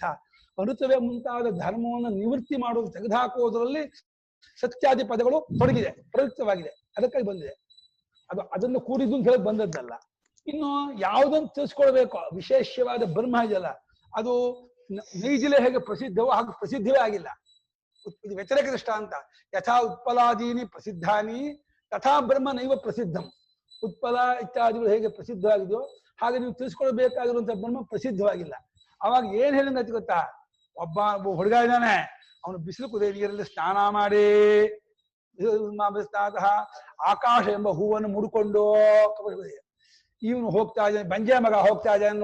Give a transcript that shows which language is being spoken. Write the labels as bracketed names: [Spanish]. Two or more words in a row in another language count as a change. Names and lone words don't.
[Kannada] ಅನೃತವೇ ಮುಂತಾದ ಧರ್ಮವನ್ನು ನಿವೃತ್ತಿ ಮಾಡೋದು, ತೆಗೆದುಹಾಕುವುದರಲ್ಲಿ ಸತ್ಯಾದಿ ಪದಗಳು ತೊಡಗಿದೆ, ಪ್ರಯುಕ್ತವಾಗಿದೆ, ಅದಕ್ಕಾಗಿ ಬಂದಿದೆ. ಅದನ್ನು ಕೂಡಿದ್ದು ಅಂತ ಹೇಳಿ ಬಂದದ್ದಲ್ಲ. ಇನ್ನು ಯಾವುದನ್ನು ತಿಳಿಸ್ಕೊಳ್ಬೇಕು, ವಿಶೇಷವಾದ ಬ್ರಹ್ಮ ಇದೆಯಲ್ಲ, ಅದು ನೈಜಿಲೆ ಹೇಗೆ ಪ್ರಸಿದ್ಧವೋ ಹಾಗೆ ಪ್ರಸಿದ್ಧವೇ ಆಗಿಲ್ಲ. ಇದು ವ್ಯತಿರೇಕ ದೃಷ್ಟಾಂತ. [Sanskrit] ಯಥಾ ಉತ್ಪಲಾದೀನಿ ಪ್ರಸಿದ್ಧಾನಿ ತಥಾ ಬ್ರಹ್ಮ ನೈವ ಪ್ರಸಿದ್ಧಂ. [Kannada] ಉತ್ಪಲ ಇತ್ಯಾದಿಗಳು ಹೇಗೆ ಪ್ರಸಿದ್ಧವಾಗಿದೆಯೋ ಹಾಗೆ ನೀವು ತಿಳಿಸ್ಕೊಳ್ಬೇಕಾಗಿರುವಂತಹ ಬ್ರಹ್ಮ ಪ್ರಸಿದ್ಧವಾಗಿಲ್ಲ. ಅವಾಗ ಏನ್ ಹೇಳಿದಂಗಾಯ್ತು ಗೊತ್ತಾ? ಒಬ್ಬ ಹುಡುಗ ಇದ್ದಾನೆ, ಅವನು ಬಿಸಿಲು ಕುದಿಯ ನೀರಲ್ಲಿ ಸ್ನಾನ ಮಾಡಿ ಆಕಾಶ ಎಂಬ ಹೂವನ್ನು ಮುಡ್ಕೊಂಡು ಇವನು ಹೋಗ್ತಾ ಇದ್ದಾನೆ, ಬಂಜೆ ಮಗ ಹೋಗ್ತಾ ಇದ್ದಾನೆ.